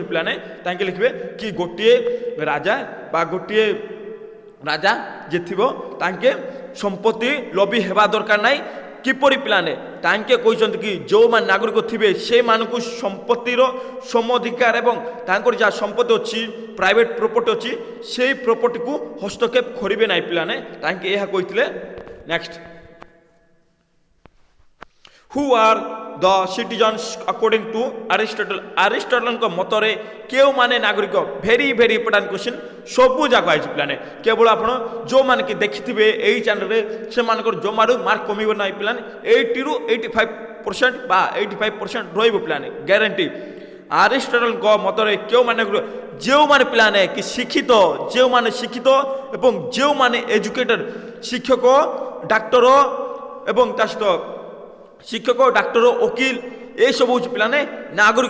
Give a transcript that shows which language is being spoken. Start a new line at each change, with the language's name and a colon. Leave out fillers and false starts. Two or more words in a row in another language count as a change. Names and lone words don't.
Odia: ପିଲାମାନେ ତାଙ୍କେ ଲେଖିବେ କି ଗୋଟିଏ ରାଜା ଯେ ଥିବ ତାଙ୍କେ ସମ୍ପତ୍ତି ଲୋଭୀ ହେବା ଦରକାର ନାହିଁ। କିପରି ପିଲାମାନେ ତାଙ୍କେ କହିଛନ୍ତି କି ଯେଉଁମାନେ ନାଗରିକ ଥିବେ ସେମାନଙ୍କୁ ସମ୍ପତ୍ତିର ସମଅଧିକାର ଏବଂ ତାଙ୍କର ଯାହା ସମ୍ପତ୍ତି ଅଛି
English: private property
Odia: ଅଛି ସେଇ ପ୍ରପର୍ଟିକୁ ହସ୍ତକ୍ଷେପ କରିବେ ନାହିଁ ପିଲାମାନେ, ତାଙ୍କେ ଏହା କହିଥିଲେ। ନେକ୍ସଟ,
English: who are the citizens according to Aristotle?
Odia: ଆରିଷ୍ଟଟଲଙ୍କ ମତରେ କେଉଁମାନେ ନାଗରିକ?
English: very important question।
Odia: ସବୁ ଯାକ ଆଇଛି ପିଲାମାନେ, କେବଳ ଆପଣ ଯେଉଁମାନେ କି ଦେଖିଥିବେ ଏହି ଚ୍ୟାନେଲରେ ସେମାନଙ୍କର ଜମାରୁ ମାର୍କ କମିବ ନାହିଁ ପିଲାମାନେ, 80ରୁ 85% ବା 85% ରହିବ ପିଲାମାନେ ଗ୍ୟାରେଣ୍ଟି। ଆରିଷ୍ଟଟଲଙ୍କ ମତରେ କେଉଁମାନେ? ଯେଉଁମାନେ ପିଲାମାନେ କି ଶିକ୍ଷିତ ଏବଂ ଯେଉଁମାନେ ଏଜୁକେଟେଡ୍ ଶିକ୍ଷକ ଡାକ୍ତର ଏବଂ ତା ସହିତ ଶିକ୍ଷକ ଡାକ୍ତର ଓକିଲ ଏସବୁ ହେଉଛି ପିଲାମାନେ ନାଗରିକ।